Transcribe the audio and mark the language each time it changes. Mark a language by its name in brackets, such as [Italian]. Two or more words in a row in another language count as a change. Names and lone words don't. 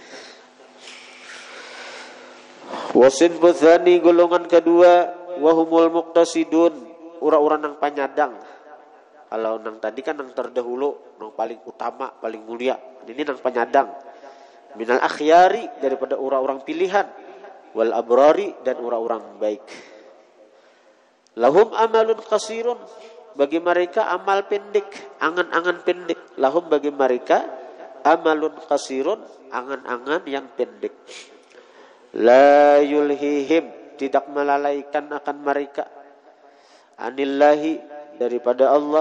[Arabic] Wasin buthani [Indonesian] golongan kedua [Arabic] wahumul muqtasidun [Banjar] ura-ura nang panyadang. [Indonesian] Kalau nang tadi kan nang terdahulu, nang paling utama, paling mulia. Ini nang penyadang. [Arabic] Minal akhyari [Indonesian] daripada orang-orang pilihan. [Arabic] Wal abrari [Indonesian] dan orang-orang baik. [Arabic] Lahum amalun qasirun. [Indonesian] Bagi mereka amal pendek, angan-angan pendek. Lahum bagi mereka [Arabic] amalun qasirun, [Indonesian] angan-angan yang pendek. [Arabic] La yulhihim, [Indonesian] tidak melalaikan akan mereka. Anillahi, daripada Allah.